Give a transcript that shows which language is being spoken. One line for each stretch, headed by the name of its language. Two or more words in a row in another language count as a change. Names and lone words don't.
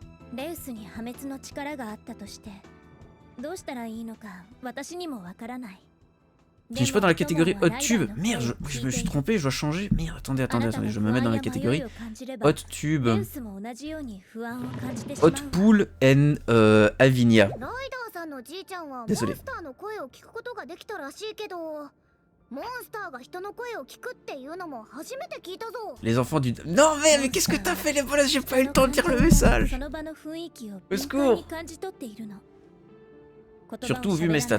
Japanese: レウスに破滅の力があったとしてどうしたらいいのか私にもわからない。
French: Je suis pas dans la catégorie
English: hot tube.
French: Merde, je me suis trompé, je dois changer. Merde, attendez, je me mets dans la catégorie
English: hot tube. Hot pool and Avinia.
French: Désolé. Les enfants du... Non mais qu'est-ce que t'as fait les bolas? J'ai pas eu le temps de dire le message. Au secours. Surtout vu mes stats.